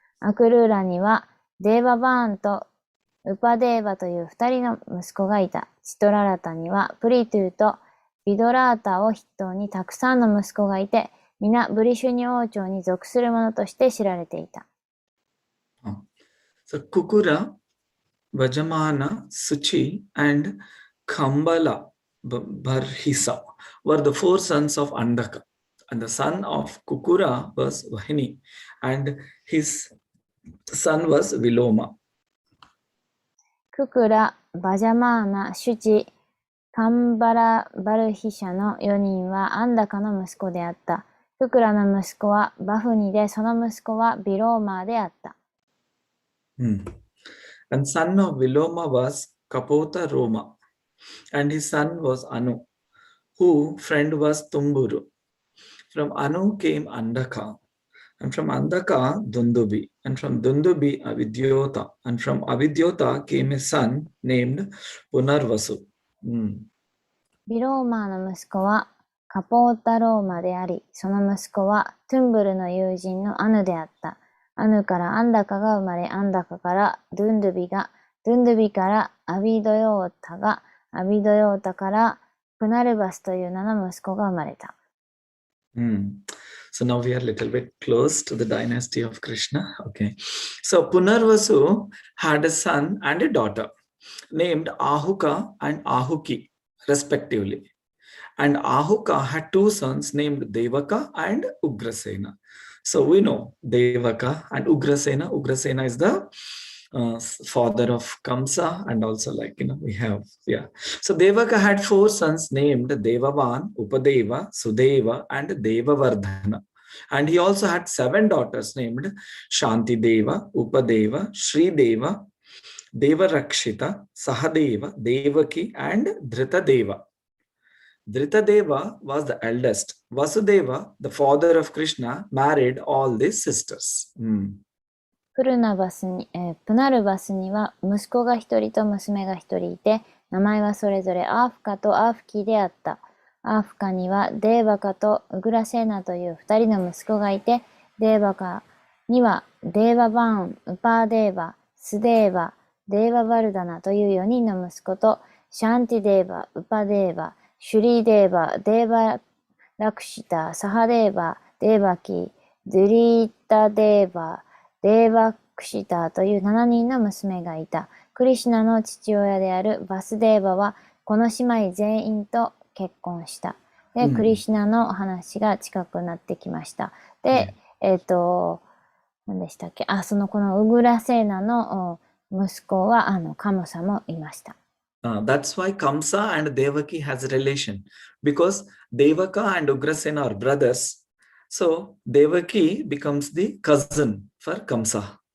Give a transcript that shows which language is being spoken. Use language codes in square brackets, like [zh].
[ja] アクルーラにはデーババーンとウパデーバという2人の息子がいた。チトララタにはプリトゥーとビドラータを筆頭にたくさんの息子がいて、皆ブリシュニ王朝に属する者として知られていた。 [en] So Kukura, Vajamana, Suchi, and Kambala Barhisa were the four sons of Andaka. And the son of Kukura was Vahini, and his son was Viloma. [ja] ククラ、バジャマーナ、シュチ、カンバラ・バルヒシャの4人はアンダカの息子であった。ククラの息子はバフニで、その息子はビローマーであった。 [en] And son of Viloma was Kapota Roma, and his son was Anu, whose friend was Tumburu. From Anu came Andaka, and from Andaka Dundubi, and from Dundubi Avidyota, and from Avidyota came a son named Punarvasu. [ja] ビローマーの息子はカポータローマであり、その息子はトゥンブルの友人のアヌであった。アヌからアンダカが生まれ、アンダカからドゥンドゥビが、ドゥンドゥビからアビドヨータが、アビドヨータからプナルバスという名の息子が生まれた。 [en] So now we are a little bit close to the dynasty of Krishna. Okay. So Punarvasu had a son and a daughter named Ahuka and Ahuki, respectively. And Ahuka had two sons named Devaka and Ugrasena. So we know Devaka and Ugrasena. Ugrasena is the father of Kamsa, and also we have, So Devaka had four sons named Devavan, Upadeva, Sudeva, and Devavardhana. And he also had 7 daughters named Shanti Deva, Upadeva, Sri Deva, Devarakshita, Sahadeva, Devaki, and Dhritadeva. Dhritadeva was the eldest. Vasudeva, the father of Krishna, married all these sisters. [ja] プナルバスには息子が一人と娘が一人いて、名前はそれぞれアーフカとアーフキであった。アーフカにはデーバカとウグラセーナという二人の息子がいて、デーバカにはデーババーン、ウパーデーバ、スデーバ、デーババルダナという4人の息子と、シャンティデーバ、ウパデーバ、シュリーデーバ、デーバラクシタ、サハデーバ、デーバキ、ドゥリータデーバ、デーバクシタという7人の娘がいた。クリシュナの父親であるバスデーバはこの姉妹全員と結婚した。で、クリシュナの話が近くなってきました。で、何でしたっけ、このウグラセーナの息子はカムサもいました。 [en] That's why Kamsa and Devaki has a relation, because Devaka and Ugrasena are brothers. So Devaki becomes the cousin for Kamsa.